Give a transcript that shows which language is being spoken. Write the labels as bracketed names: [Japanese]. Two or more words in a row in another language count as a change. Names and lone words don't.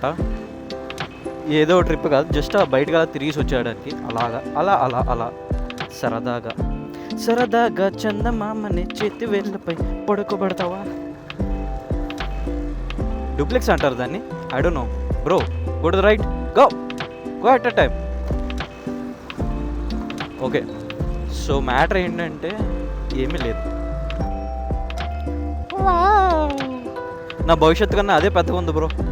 [Telugu] ఏదో ట్రిప్ కాదు, జస్ట్ బయటకు అలా తిరిగి వచ్చేయడానికి. అలాగా అలా అలా అలా సరదాగా సరదాగా చందమామని చేతి వేళ్ళపై పడుకోబెడతావా. డూప్లెక్స్ అంటారు దాన్ని, [English] I don't know bro. Go to the right, go go at a time. Okay, so matter [Telugu] ఏంటంటే ఏమీ లేదు. నా భవిష్యత్తు కన్నా అదే పెద్దగా ఉంది బ్రో.